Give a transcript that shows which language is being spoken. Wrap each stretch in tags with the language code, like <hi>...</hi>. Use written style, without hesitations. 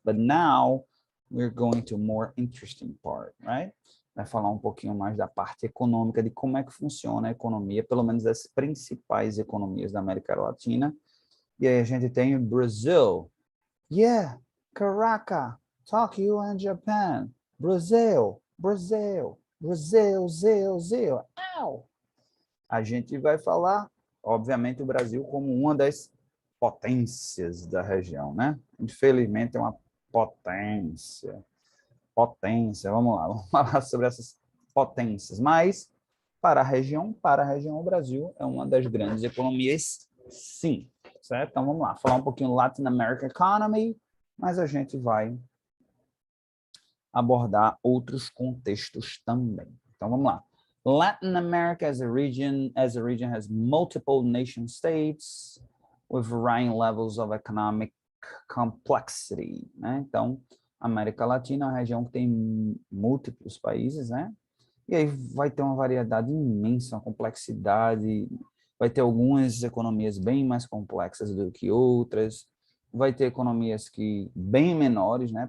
<en>But now we're going to more interesting part, right?</en> <pt>Vai falar pouquinho mais da parte econômica, de como é que funciona a economia, pelo menos das principais economias da América Latina. E aí a gente tem o Brasil.</pt> <en>Yeah, Caracas, Tokyo and Japan. Brasil, Brasil, Brasil, Zil. Ow!</en> <pt>A gente vai falar, obviamente, o Brasil como uma das potências da região, né? Infelizmente é uma potência. Vamos lá, vamos falar sobre essas potências. Mas, para a região, o Brasil é uma das grandes economias, sim. Certo? Então, vamos lá, falar pouquinho Latin American Economy, mas a gente vai abordar outros contextos também. Então, vamos lá.</pt> <en>Latin America as a region has multiple nation states with varying levels of economic complexity,</en> <pt>né? Então, América Latina é uma região que tem múltiplos países, né? E aí vai ter uma variedade imensa, uma complexidade, vai ter algumas economias bem mais complexas do que outras, vai ter economias que bem menores, né?</pt>